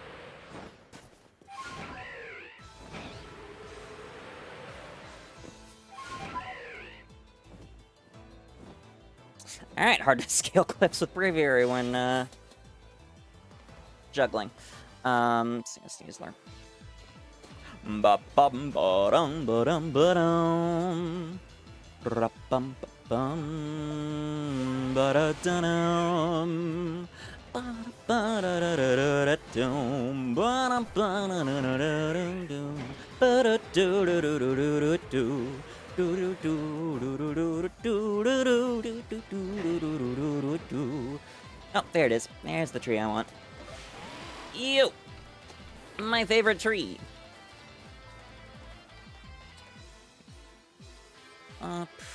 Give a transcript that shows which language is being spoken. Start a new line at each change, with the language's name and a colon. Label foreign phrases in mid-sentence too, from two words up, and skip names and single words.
English: Alright, hard to scale clips with Braviary when juggling. Sneasler. Ba-bum-ba-dum-ba-dum-ba-dum. Ra-bum-ba-bum. Ba-da-dum. Ba-da-ba-da-da-da-da-dum. Ba-da-ba-da-da-da-da-dum. Ba-da-do-do-do-do-do-do-do. Oh, there it is. There's the tree I want. Ew! My favorite tree. Up.